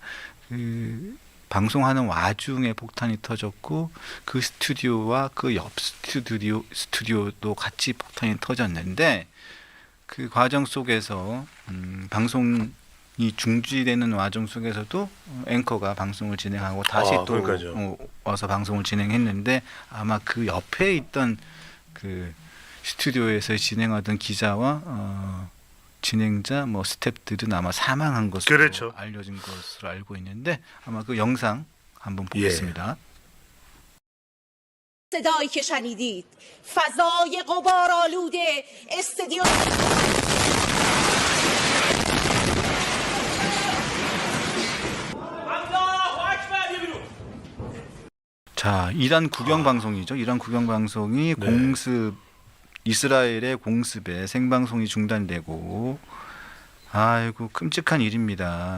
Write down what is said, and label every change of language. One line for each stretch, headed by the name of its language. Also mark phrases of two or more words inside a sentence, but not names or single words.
Korean: 그 방송하는 와중에 폭탄이 터졌고 그 스튜디오와 그 옆 스튜디오도 같이 폭탄이 터졌는데 그 과정 속에서 방송이 중지되는 와중 속에서도 앵커가 방송을 진행하고 다시 또 와서 방송을 진행했는데 아마 그 옆에 있던 그 스튜디오에서 진행하던 기자와 진행자 뭐 스태프들은 아마 사망한 것으로 그렇죠. 알려진 것으로 알고 있는데 아마 그 영상 한번 보겠습니다.
Persian: صدایی که شنیدید فضای غبارآلود استادیوم
Korean: 자, 이란 국영 방송이죠. 이란 국영 방송이 공습 이스라엘의 공습에 생방송이 중단되고 아이고 끔찍한 일입니다.